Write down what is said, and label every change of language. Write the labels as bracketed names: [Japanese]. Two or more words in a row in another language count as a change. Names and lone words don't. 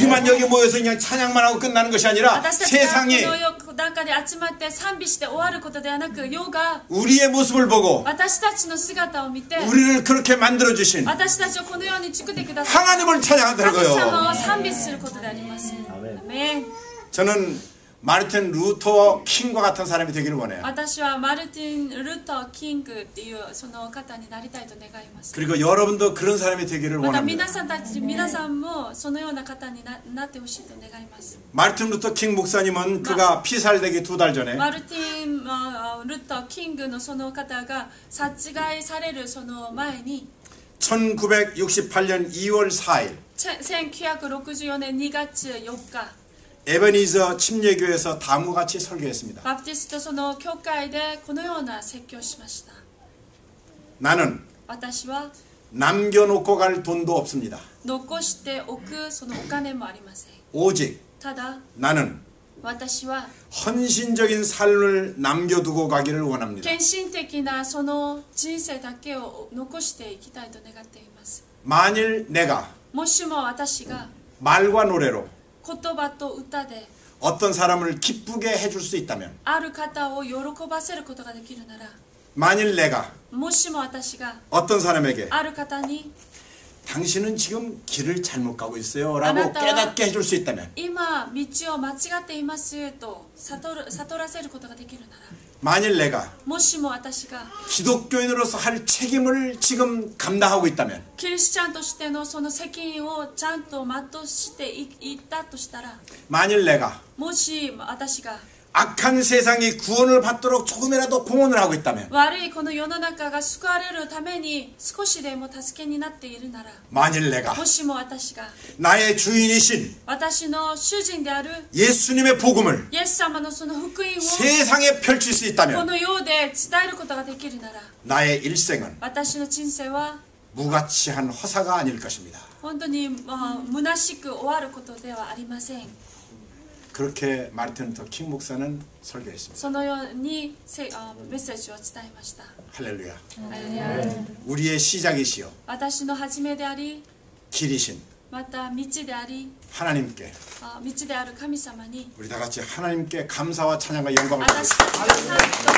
[Korean] 우리만 여기 모여서 그냥 찬양만 하고 끝나는 것이 아니라 [Japanese] 私たちがこ [Korean] 세상이 [Japanese] の世の中で集まって賛美して終わることではなく世が [Korean] 우리의 모습을 보고 [Japanese] 私たちの姿を見て [Korean] 우리를 그렇게 만들어주신 [Japanese] 私たちをこのように作ってください [Korean] 하나님을 찬양한다는 [Japanese] 神 [Korean] 거예요. [Japanese] 様を賛美することであります。アメン。 [Korean] 저는 마르틴 루터 킹과 같은 사람이 되기를 원해요. [Japanese] 私はマルティン・ルター・キングっていうその方になりたいと願います。 [Korean] 그리고 여러분도 그런 사람이 되기를 [Japanese] また [Korean] 원합니다. [Japanese] 皆さんもそのような方になってほしいと願います。 [Korean] 마르틴 루터 킹 목사님은 그가 피살되기 2달 전에 [Japanese] マルティン・ルター・キングのその方が殺害されるその前に [Korean] 1968년 2월 4일 [Japanese] 1964 年2月4日 [Korean] 에베니저 침례교회에서 다음과 같이 설교했습니다. [Japanese] バプティストその教会でこのような説教をしました。 [Korean] 나는 [Japanese] 私は [Korean] 남겨놓고 갈 돈도 없습니다. [Japanese] 残しておくそのお金もありません。 [Korean] 오직 [Japanese] ただ [Korean] 나는 [Japanese] 私は [Korean] 헌신적인 삶을 남겨두고 가기를 원합니다. [Japanese] 献身的なその人生だけを残していきたいと願っています。 [Korean] 만일 내가 [Japanese] もしも私が [Korean] 말과 노래로 [Japanese] 言葉と歌で [Korean] 어떤 사람을 기쁘게 해줄 수 있다면 [Japanese] ある方を喜ばせることができるなら [Korean] 만일 내가 [Japanese] もしも私が [Korean] 어떤 사람에게 [Japanese] ある方に [Korean] 당신은 지금 길을 잘못 가고 있어요 라고 [Japanese] 아나타와 [Korean] 깨닫게 해줄 수 있다면 [Japanese] 今道を間違っていますと悟らせることができるなら [Korean] 만일 내가 [Japanese] もしも私が [Korean] 기독교인으로서 할 책임을 지금 감당하고 있다면 [Japanese] キリスチャンとしてのその責任をちゃんと全うしていったとしたら [Korean] 만일 내가 [Japanese] もし私が [Korean] 악한 세상이 구원을 받도록 조금이라도 공헌을 하고 있다면 [Japanese] 悪いこの世の中が救われるために少しでも助けになっているなら [Korean] 만일 내가 [Japanese] もしも私が [Korean] 나의 주인이신 [Japanese] 私の主人である [Korean] 예수님의 복음을 [Japanese] イエス様のその福音を [Korean] 세상에 펼칠 수 [Japanese] こ [Korean] 있다면 [Japanese] の世で伝えることができるなら [Korean] 나의 일생은 [Japanese] 私の人生は [Korean] 무가치한 허사가 아닐 것입니다. [Japanese] 本当に虚しく終わることではありません。 [Korean] 그렇게 마르틴 루터 킹 목사는 설교했습니다. [Japanese] そのようにメッセージを伝えました。 [Korean] 할렐루야. [Japanese] ハレルヤ。 [Korean] 우리의 시작이시여 [Japanese] 私の始めであり [Korean] 길이신 [Japanese] また道であり [Korean] 하나님께 [Japanese] 道である神様に [Korean] 우리 다 같이 하나님께 감사와 찬양과 영광을 [Japanese] 私たちが賛美と感謝と